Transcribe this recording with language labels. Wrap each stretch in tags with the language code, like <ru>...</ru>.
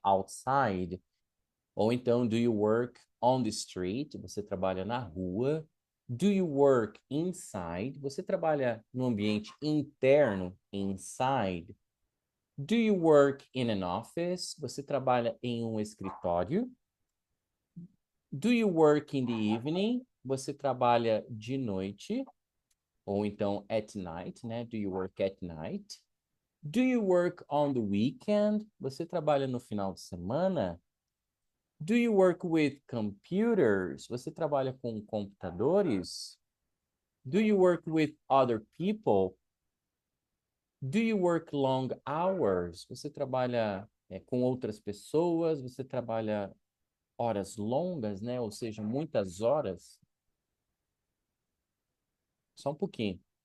<en>Outside.</en> <pt>Ou então,</pt> <en>do you work on the street?</en> <pt>Você trabalha na rua.</pt> <en>Do you work inside?</en> <pt>Você trabalha no ambiente interno, inside.</pt> <en>Do you work in an office?</en> <pt>Você trabalha em um escritório.</pt> <en>Do you work in the evening?</en> <pt>Você trabalha de noite. Ou então</pt> <en>at night, né? Do you work at night? Do you work on the weekend?</en> <pt>Você trabalha no final de semana?</pt> <en>Do you work with computers?</en> <pt>Você trabalha com computadores?</pt> <en>Do you work with other people? Do you work long hours?</en> <pt>Você trabalha com outras pessoas? Você trabalha horas longas, né? Ou seja, muitas horas? Só um pouquinho.</pt>